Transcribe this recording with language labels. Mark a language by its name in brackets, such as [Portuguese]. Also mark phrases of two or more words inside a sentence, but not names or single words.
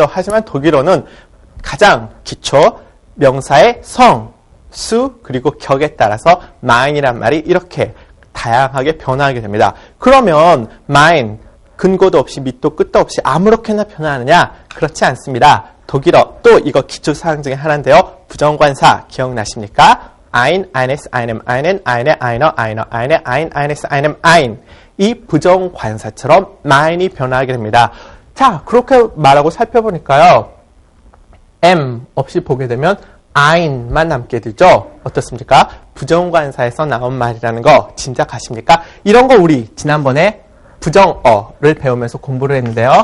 [Korean] 하지만 독일어는 가장 기초 명사의 성, 수, 그리고 격에 따라서 mine이란 말이 이렇게 다양하게 변화하게 됩니다. 그러면 mine 근거도 없이 밑도 끝도 없이 아무렇게나 변화하느냐? 그렇지 않습니다. 독일어 또 이거 기초사항 중에 하나인데요. 부정관사 기억나십니까? [German] ein, eines, einem, einen, eine, einer, einer, eine, ein, eines, einem, ein. [Korean] 이 부정관사처럼 mine이 변화하게 됩니다. 자, 그렇게 말하고 살펴보니까요. m 없이 보게 되면 ein만 남게 되죠. 어떻습니까? 부정관사에서 나온 말이라는 거 짐작하십니까? 이런 거 우리 지난번에 부정어를 배우면서 공부를 했는데요.